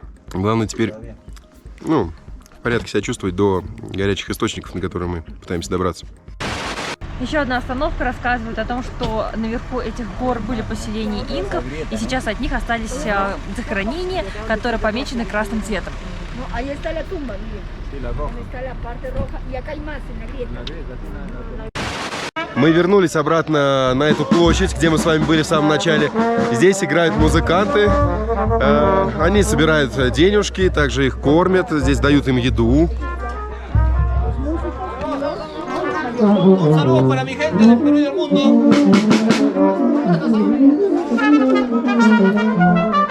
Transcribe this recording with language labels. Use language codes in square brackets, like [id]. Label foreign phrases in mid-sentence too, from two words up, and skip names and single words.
[ru] Главное теперь, в порядке себя чувствовать до горячих источников, на которые мы пытаемся добраться. Еще одна остановка рассказывает о том, что наверху этих гор были поселения инков, и сейчас от них остались захоронения, которые помечены красным цветом. [es] Ahí está la tumba, miren. Ahí está la parte roja y acá hay más en la grieta. [ru] Мы вернулись обратно на эту площадь, где мы с вами были в самом начале. Здесь играют музыканты, они собирают денежки, также их кормят, здесь дают им еду. [es] Un saludo para mi gente del Perú y del mundo.